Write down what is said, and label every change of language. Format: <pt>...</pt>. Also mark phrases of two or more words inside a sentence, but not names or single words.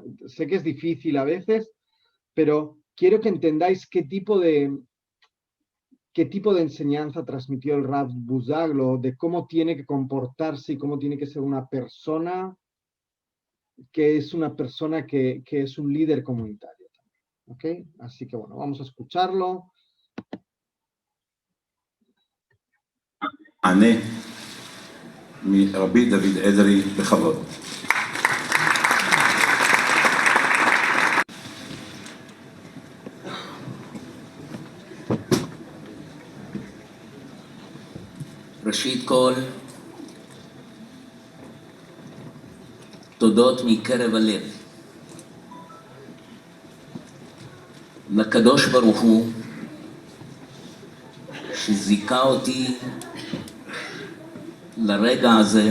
<es>Sé que es difícil a veces, pero quiero que entendáis qué tipo de enseñanza transmitió el Rav Buzaglo, de cómo tiene que comportarse y cómo tiene que ser una persona que es que es un líder comunitario. ¿Ok? Así que bueno, vamos a escucharlo.</es> <he>מענה מרבי דוד אדרי בכבוד. ראשית כל, תודות מקרב הלב לקדוש ברוך הוא שזיכה אותי לרגע הזה.</he>